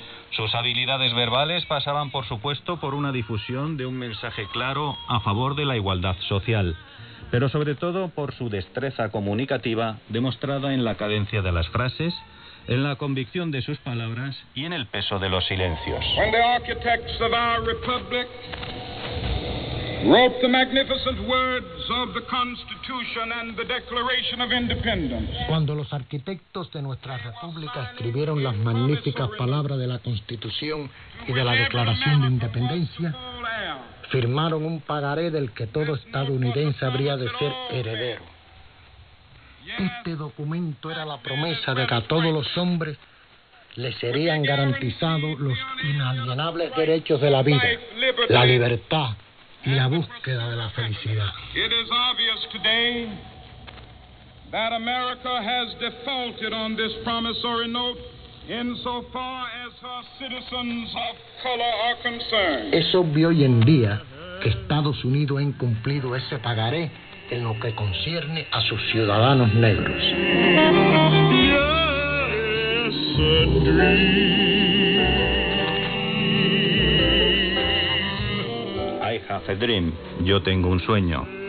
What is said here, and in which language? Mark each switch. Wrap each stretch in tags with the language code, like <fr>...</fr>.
<es>Sus habilidades verbales pasaban, por supuesto, por una difusión de un mensaje claro a favor de la igualdad social, pero sobre todo por su destreza comunicativa, demostrada en la cadencia de las frases, en la convicción de sus palabras y en el peso de los silencios.</es> <en>When the architects of our republic wrote the magnificent words of the Constitution and the Declaration of Independence.</en> <es>Cuando los arquitectos de nuestra república escribieron las magníficas palabras de la Constitución y de la Declaración de Independencia, firmaron un pagaré del que todo estadounidense habría de ser heredero. Este documento era la promesa de que a todos los hombres les serían garantizados los inalienables derechos de la vida, la libertad y la búsqueda de la felicidad.</es> <en>It is obvious today that America has defaulted on this promissory note insofar as her citizens of color are concerned.</en> <es>Es obvio hoy en día que Estados Unidos ha incumplido ese pagaré en lo que concierne a sus ciudadanos negros.</es> <en>I have a dream.</en> <es>Yo tengo un sueño.</es>